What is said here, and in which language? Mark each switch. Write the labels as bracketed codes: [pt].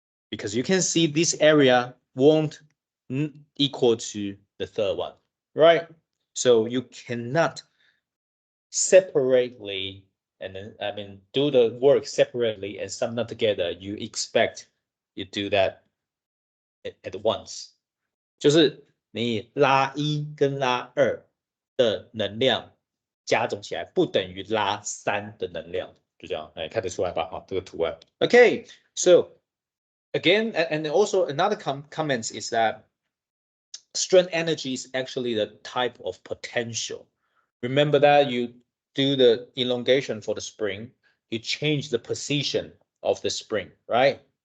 [en] Because you can see this area won't equal to the third one, right? So you cannot separately, and then, do the work separately and sum them together. You expect you do that at once. [zh] 就是你拉一跟拉二的能量加总起来不等于拉三的能量，就这样，哎，看得出来吧？哈，这个图案。 [en] Okay, so again, and also another comment is that strain energy is actually the type of potential. Remember that you do the elongation for the spring, you change the position of the spring, right?